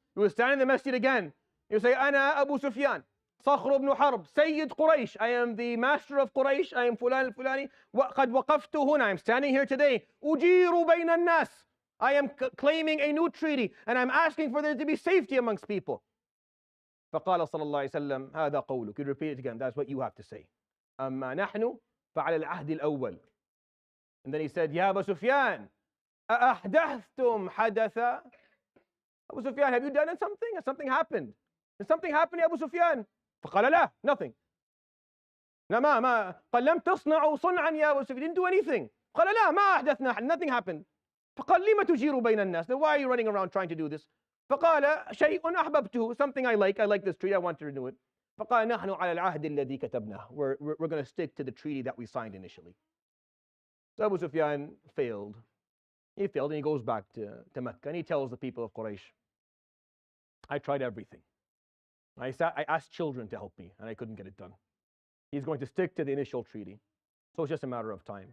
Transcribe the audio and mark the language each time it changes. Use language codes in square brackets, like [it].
[en] He would stand in the masjid again. He would say, Ana Abu Sufyan, Sakhr ibn Harb, Sayyid Quraysh. I am the master of Quraysh. I am Fulan al-Fulani. [ar] وَقَدْ وَقَفْتُ هُنَا. [en] I'm standing here today. [ar] أُجِيرُ بَيْنَ النَّاسِ. [en] I am claiming a new treaty, and I'm asking for there to be safety amongst people. [ar] فقال صلى الله عليه وسلم هذا قولك. [en] You repeat it again. That's what you have to say. [ar] أما نحن فعلى العهد الأول. [en] And then he said, Ya Abu Sufyan, [ar] أأحدثتم حدثا? [en] Abu Sufyan, have you done something? Has something happened? Did something happen to Abu Sufyan? [ar] فقال لا, nothing. ما قال لم تصنعوا صنعا يا أبو Sufyan. [en] You didn't do anything. [ar] قال لا ما أحدثنا, [en] nothing happened. [ar] فقال لما تجير بين الناس? [en] Then why are you running around trying to do this? [ar] فقال شيء أحببته, [en] something I like this treaty, I want to renew it. [ar] فقال نحن على العهد الذي كتبناه. [en] We're going to stick to the treaty that we signed initially. So Abu Sufyan failed. He failed, and he goes back to Mecca, and he tells the people of Quraysh, I tried everything. I asked children to help me, and I couldn't get it done. He's going to stick to the initial treaty. So it's just a matter of time.